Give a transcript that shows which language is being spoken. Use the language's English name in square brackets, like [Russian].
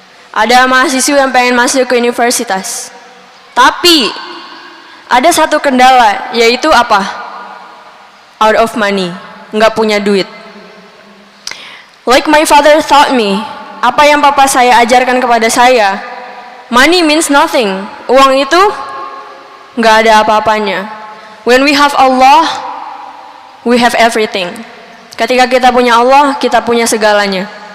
[Indonesian] Ada mahasiswa yang pengen masuk ke universitas. Tapi ada satu kendala, yaitu apa? [English] Out of money, [Indonesian] nggak punya duit. [English] Like my father taught me, [Indonesian] apa yang papa saya ajarkan kepada saya, [English] money means nothing. [Indonesian] Uang itu nggak ada apa-apanya. [English] When we have Allah, we have everything. [Indonesian] Ketika kita punya Allah, kita punya segalanya.